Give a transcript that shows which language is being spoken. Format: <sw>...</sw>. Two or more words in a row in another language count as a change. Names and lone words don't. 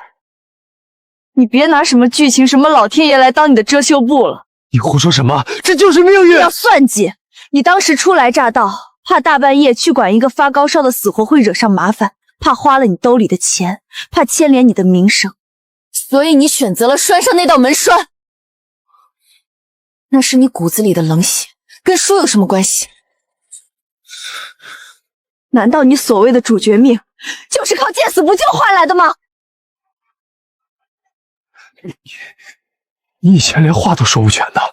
<zh>你別拿什麼劇情、什麼老天爺來當你的遮羞布了。你胡說什麼？這就是命運。你要算計。你當時初來乍到，怕大半夜去管一個發高燒的死活會惹上麻煩，怕花了你兜裡的錢，怕牽連你的名聲，所以你選擇了拴上那道門栓。那是你骨子裡的冷血，跟書有什麼關係？難道你所謂的主角命就是靠見死不救換來的嗎？你以前連話都說不全的。</zh>